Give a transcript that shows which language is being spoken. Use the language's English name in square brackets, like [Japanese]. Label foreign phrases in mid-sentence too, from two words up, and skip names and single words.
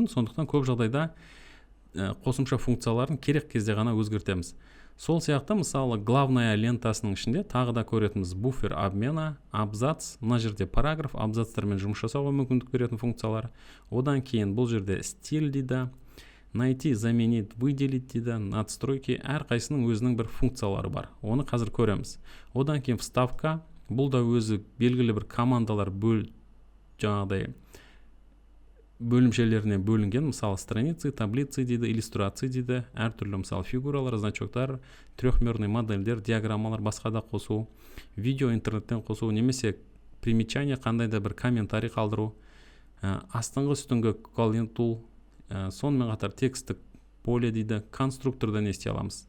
[Kazakh] Сондықтан көп жағдайда қосымша функцияларын керек кезде ғана өзгертеміз. Сол сияқты мысалы главная лентасының ішінде тағы да көретініміз [Russian] буфер обмена, [Kazakh] абзац, мына жерде параграф, абзацтармен жұмыс жасауға мүмкіндік беретін функциялар. Одан кейін бұл жерде стиль дейді, [Russian] найти, заменить, выделить [Kazakh] дейді, надстройки, әрқайсының өзінің бір функциялары бар. Оны қазір көреміз. Одан кейін вставка, бұл да өзі белгілі бір командалар жаңағыдай бөлімшелеріне бөлінген, мысалы [Russian] страницы, таблицы [Kazakh] дейді, иллюстрации дейді, әртүрлі мысалы фигуралар, значоктар, трехмерный модельдер, диаграммалар, басқа да қосу, видео интернеттен қосу, немесе примечание, қандай да бір комментарий қалдыру, астыңғы үстіңгі коллин тул, сонымен қатар текстік поле дейді, конструкторда не істей аламыз.